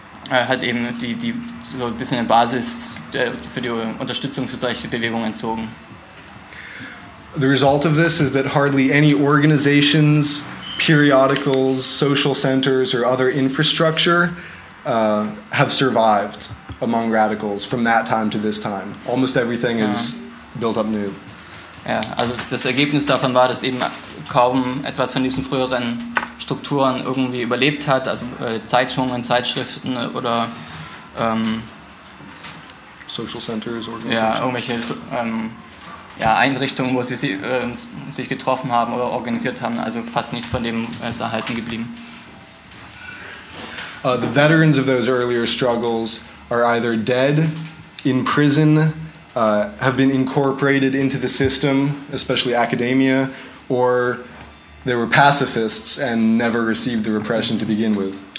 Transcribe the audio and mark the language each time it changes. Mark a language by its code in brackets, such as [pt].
[de] hat eben die so ein bisschen eine Basis für die Unterstützung für solche Bewegungen entzogen. [en] The result of this is that hardly any organizations, periodicals, social centers, or other infrastructure have survived among radicals from that time to this time. Almost everything is built up new. [de] Ja, also das Ergebnis davon war, dass eben kaum etwas von diesen früheren Strukturen irgendwie überlebt hat, also Zeitungen, Zeitschriften oder [en] Social Centers, Organizations. [de] Ja, irgendwelche Einrichtungen, wo sie sich getroffen haben oder organisiert haben, also fast nichts von dem ist erhalten geblieben. [en] The veterans of those earlier struggles are either dead, in prison, have been incorporated into the system, especially academia, or they were pacifists and never received the repression to begin with.